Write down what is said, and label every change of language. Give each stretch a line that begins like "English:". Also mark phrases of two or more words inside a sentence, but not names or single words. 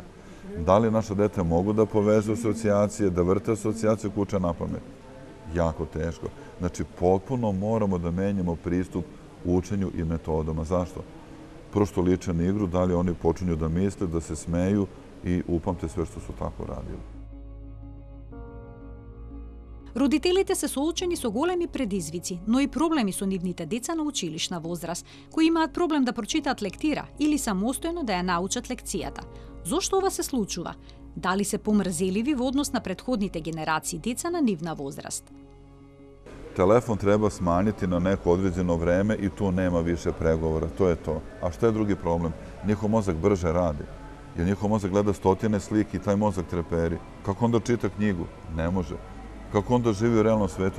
Serbian: Da li naša dete mogu da povezu asocijacije, da vrte asocijacije kuće na pamet? Jako teško. Znači, potpuno moramo da menjamo pristup učenju i metodama. Zašto? Prvo što liče na igru, da li oni počinju da misle, da se smeju i upamte sve što su tako radili.
Macedonian: Родителите се соочени со големи предизвици, но и проблеми со нивните деца на училишна возраст, кои имаат проблем да прочитаат лектира или самостојно да ја научат лекцијата. Зошто ова се случува? Дали се помрзеливи во однос на претходните генерации деца на нивна возраст?
Serbian: Telefon treba smanjiti na neko određeno vreme i tu nema više pregovora. To je to. A što je drugi problem? Njihov mozak brže radi. Jer njihov mozak gleda stotine slike i taj mozak treperi. Kako onda čita knjigu? Ne može. Kako onda živi u realnom svetu?